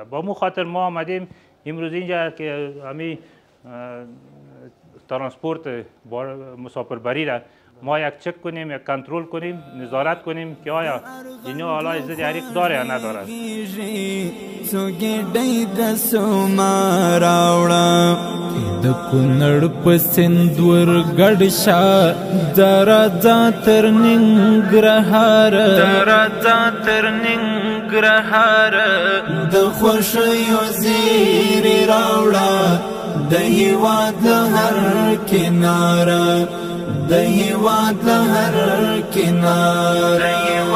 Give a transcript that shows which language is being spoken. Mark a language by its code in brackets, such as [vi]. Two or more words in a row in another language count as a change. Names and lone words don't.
[fa] با مو خاطر ما آمدیم امروز اینجا که همین ترانسپورت مسافربری را ما یک چک کنیم، یک کنترل کنیم، نظارت کنیم که آیا اینو حالا ضد حریق داره یا نداره. [ps] د کونړ په سیند ورګډ شه درځه تر ننګرهار، د خوښیو زیری راوړه د هیواد هر کناره، د هیواد هر کناره.